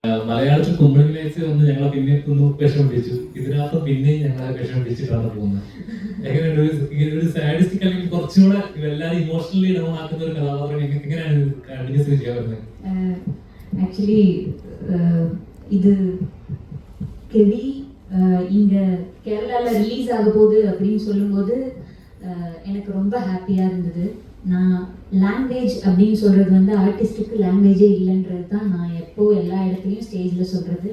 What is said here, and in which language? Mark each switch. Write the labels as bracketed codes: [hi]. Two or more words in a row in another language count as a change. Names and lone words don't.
[ml] മലയാളത്തിൽ കുമ്പളങ്ങിലേക്ക് വന്ന് ഞങ്ങളെ പിന്നെ ഒന്ന് വിഷമിപ്പിച്ചു. ഇതിനകത്ത് പിന്നെയും ഞങ്ങളെ വിഷമിപ്പിച്ചിട്ടാണ് പോകുന്നത്. എങ്ങനെയുണ്ട് ഒരു സാഡിസ്റ്റിക് അല്ലെങ്കിൽ കുറച്ചുകൂടെ എല്ലാവരും [en] emotionally down [ml] ആക്കുന്ന ഒരു കഥാപാത്രം എങ്ങനെയാണ് കണ്ടിന്യൂസ് ചെയ്യാൻ പറ്റുന്നത്? [ta] ஆக்சுவலி இது கெவி இங்கே கேரளாவில் ரிலீஸ் ஆக போகுது அப்படின்னு சொல்லும்போது எனக்கு ரொம்ப ஹாப்பியாக இருந்தது. நான் லாங்குவேஜ் அப்படின்னு சொல்கிறது வந்து ஆர்டிஸ்ட்டுக்கு லாங்குவேஜே இல்லைன்றது தான் நான் எப்போது எல்லா இடத்துலையும் ஸ்டேஜில் சொல்கிறது.